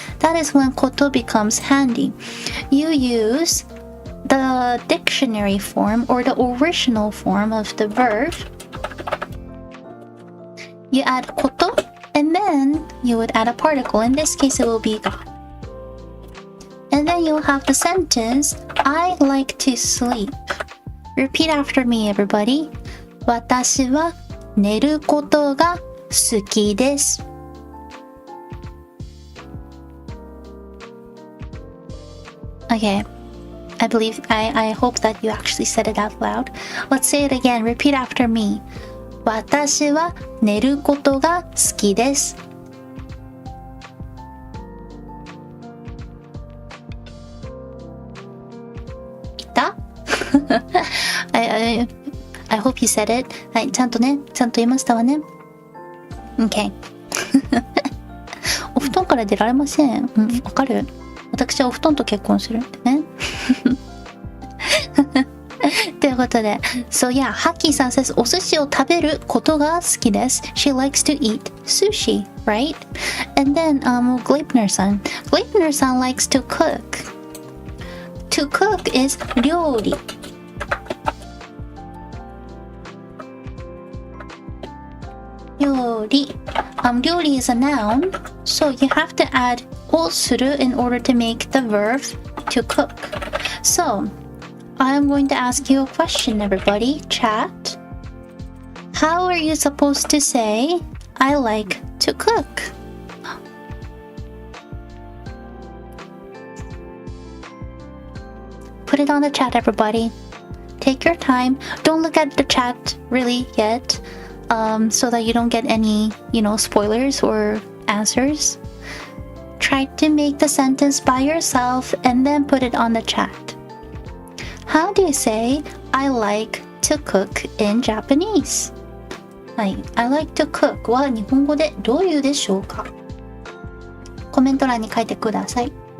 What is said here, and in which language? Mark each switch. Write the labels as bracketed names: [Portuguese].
[English] That is when koto becomes handy. You use the dictionary form or the original form of the verb. You add koto, and then you would add a particle. In this case, it will be ga. And then you'll have the sentence, I like to sleep. Repeat after me, everybody. [Japanese] 私は寝ることが好きです。 [English] Okay. I hope that you actually said it out loud. Let's say it again. Repeat after me. [Japanese] 私は寝ることが好きです。 [English] いたI hope you said it. [Japanese] はい、ちゃんと言いましたわね。 [English] Okay. [Japanese] お布団から出られません。わかる？私はお布団と結婚するってね。ということで、 [English] So yeah, [Japanese] ハッキーさん [English] says [Japanese] お寿司を食べることが好きです。 [English] She likes to eat sushi, right? And then, Gleipner san likes to cook. To cook is 料理。 [Japanese] 料理。 [English] 料理 is a noun, so you have to add をする in order to make the verb to cook. So, I'm going to ask you a question, everybody. Chat. How are you supposed to say, I like to cook? Put it on the chat, everybody. Take your time. Don't look at the chat really yet, so that you don't get any, spoilers or answers. Try to make the sentence by yourself and then put it on the chat. How do you say, I like to cook in Japanese? [Japanese] はい。 [English] I like to cook [Japanese] は日本語でどう言うでしょうか？コメント欄に書いてください。